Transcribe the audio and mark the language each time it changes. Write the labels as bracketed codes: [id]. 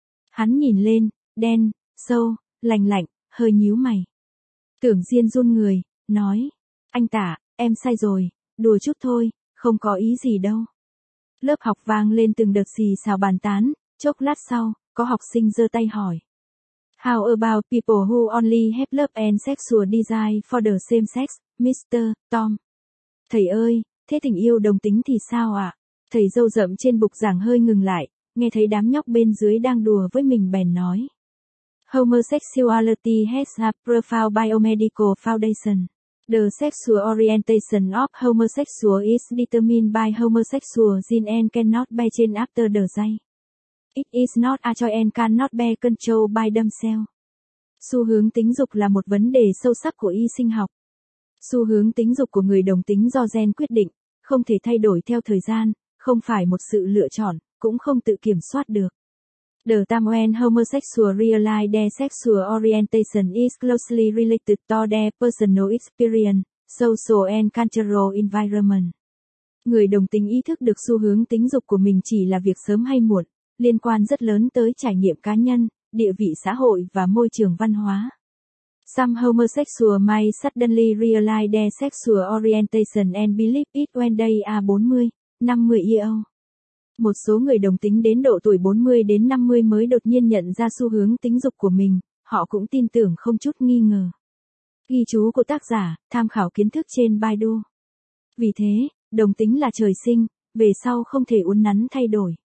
[vi] Hắn nhìn lên, đen, sâu, lành lạnh, hơi nhíu mày. Tưởng Diên run người, nói. Anh Tạ, em sai rồi, đùa chút thôi, không có ý gì đâu. Lớp học vang lên từng đợt xì xào bàn tán, chốc lát sau, có học sinh giơ tay hỏi. [en] How about people who only have love and sexual desire for the same sex, Mr. Tom? [vi] Thầy ơi, thế tình yêu đồng tính thì sao ạ? Thầy râu rậm trên bục giảng hơi ngừng lại, nghe thấy đám nhóc bên dưới đang đùa với mình bèn nói. [en] Homosexuality has a profound biomedical foundation. The sexual orientation of homosexual is determined by homosexual gene and cannot be changed after the day. It is not a choice and cannot be controlled by themselves. [vi] Xu hướng tính dục là một vấn đề sâu sắc của y sinh học. Xu hướng tính dục của người đồng tính do gen quyết định, không thể thay đổi theo thời gian, không phải một sự lựa chọn, cũng không tự kiểm soát được. [en] The time when homosexual realize their sexual orientation is closely related to their personal experience, social and cultural environment. [vi] Người đồng tính ý thức được xu hướng tính dục của mình chỉ là việc sớm hay muộn, liên quan rất lớn tới trải nghiệm cá nhân, địa vị xã hội và môi trường văn hóa. [en] Some homosexual may suddenly realize their sexual orientation and believe it when they are 40, 50 years old. [vi] Một số người đồng tính đến độ tuổi 40 đến 50 mới đột nhiên nhận ra xu hướng tính dục của mình, họ cũng tin tưởng không chút nghi ngờ. Ghi chú của tác giả, tham khảo kiến thức trên Baidu. Vì thế, đồng tính là trời sinh, về sau không thể uốn nắn thay đổi.